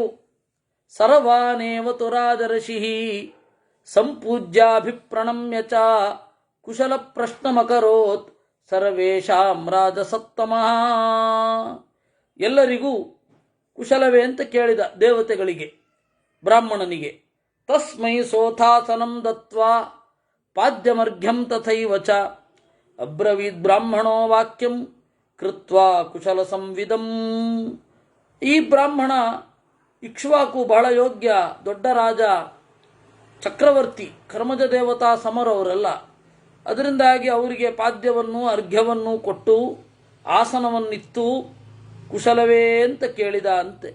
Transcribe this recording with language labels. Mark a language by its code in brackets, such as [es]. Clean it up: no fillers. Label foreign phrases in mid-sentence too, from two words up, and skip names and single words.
[sa] ಸರ್ವಾನೇವ ತುರಾದರ್ಶಿ ಸಂಪೂಜ್ಯಾಭಿಪ್ರಣಮ್ಯ ಚ ಕುಶಲ ಪ್ರಶ್ನಮಕರೋತ್ ಸರ್ವೇಷಾಂ ರಾಜಸತ್ತಮಃ. [kn] ಎಲ್ಲರಿಗೂ ಕುಶಲವೇ ಅಂತ ಕೇಳಿದ ದೇವತೆಗಳಿಗೆ, ಬ್ರಾಹ್ಮಣನಿಗೆ. [sa] ತಸ್ಮೈ ಸೋಥಾಸನಂ ದತ್ವಾ ಪಾದ್ಯಮರ್ಘ್ಯಂ ತಥೈವ ಚ ಅಬ್ರವೀದ್ ಬ್ರಾಹ್ಮಣೋ ವಾಕ್ಯಂ ಕೃತ್ವಾ ಕುಶಲ ಸಂವಿದಂ. [kn] ಈ ಬ್ರಾಹ್ಮಣ ಇಕ್ಷ್ವಾಕು ಬಹಳ ಯೋಗ್ಯ, ದೊಡ್ಡ ರಾಜ, ಚಕ್ರವರ್ತಿ, ಕರ್ಮಜ ದೇವತಾ ಸಮರವರೆಲ್ಲ. ಅದರಿಂದಾಗಿ ಅವರಿಗೆ ಪಾದ್ಯವನ್ನು ಅರ್ಘ್ಯವನ್ನು ಕೊಟ್ಟು ಆಸನವನ್ನಿತ್ತು ಕುಶಲವೇ ಅಂತ ಕೇಳಿದ ಅಂತೆ.